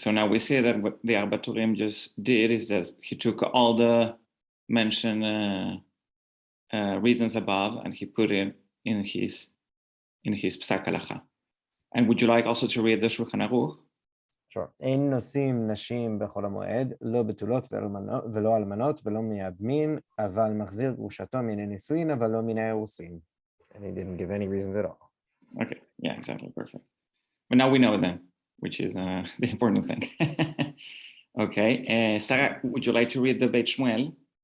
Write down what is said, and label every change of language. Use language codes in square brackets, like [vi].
[en] So now we see that what the Arbaturim just did is that he took all the mentioned reasons above and he put it in his Psak Halacha. And would you like also to read the Shulchan Aruch? Sure. [he] אין נושאים נשים בחול המועד, לא בתולות ולא אלמנות ולא מייבמין, אבל מחזיר גרושתו מן הנישואין, אבל לא מן האירוסין. [en] And he didn't give any reasons at all. Okay, yeah, exactly, perfect. But now we know them, which is the important thing. Okay, Sarah, would you like to read the Beit Shmuel?